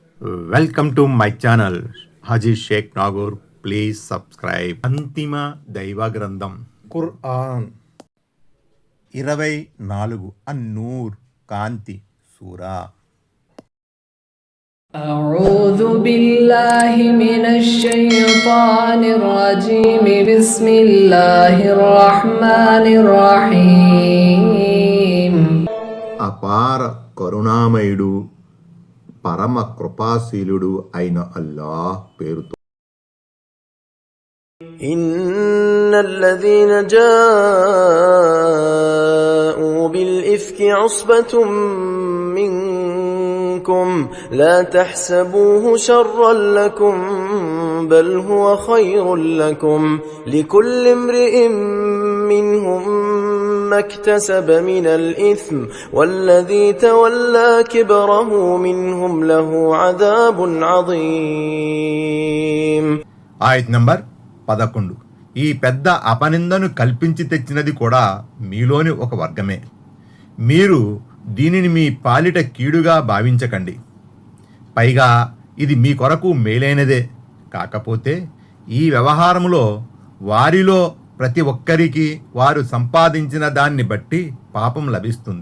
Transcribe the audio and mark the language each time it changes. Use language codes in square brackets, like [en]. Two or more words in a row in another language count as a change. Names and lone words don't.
[en] Welcome to my channel హాజీ షేక్ నాగూర్. Please subscribe. [te] అంతిమ దైవ గ్రంథం ఖురాన్ 24 అన్నూర్ కాంతి సూరా. [ar] أعوذ بالله من الشيطان الرجيم بسم الله الرحمن الرحيم. [te] అపార కరుణామయుడు పరమ కృపాశీలుడు అయిన అల్లాహ్ పేరుతో. [ar] إن الذين جاءوا بالإفك عصبة منكم لا تحسبوه شرا لكم بل هو خير لكم لكل امرئ منهم ما اكتسب من الإثم والذي تولى كبره منهم له عذاب عظيم. [te] ఆయత్ నంబర్ 11. ఈ పెద్ద అపనిందను కల్పించి తెచ్చినది కూడా మీలోని ఒక వర్గమే. మీరు దీనిని మీ పాలిట కీడుగా భావించకండి. పైగా ఇది మీ కొరకు మేలైనదే. కాకపోతే ఈ వ్యవహారంలో వారిలో ప్రతి ఒక్కరికి వారు సంపాదించిన దాన్ని బట్టి పాపం లభిస్తుంది.